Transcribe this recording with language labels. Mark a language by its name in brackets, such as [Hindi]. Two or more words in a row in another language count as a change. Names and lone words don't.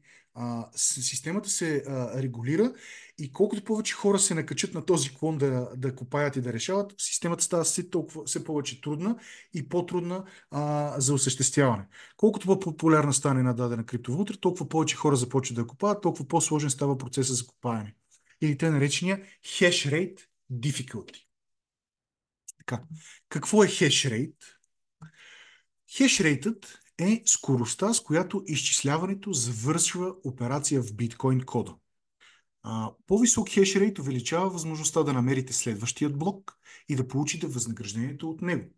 [Bulgarian] Системата се регулира и колкото повече хора се накачат на този клон да копаят и да решават, системата става все повече трудна и по-трудна за осъществяване. Колкото по-популярна стане на дадена криптовалута, толкова повече хора започват да копаят, толкова по-сложен става процеса за копаене. Или те наречения [English] hash rate difficulty. [Bulgarian] Така. Какво е хешрейт? Хешрейтът е скоростта, с която изчисляването завършва операция в биткоин кода. По-висок хешрейт увеличава възможността да намерите следващият блок и да получите възнаграждението от него.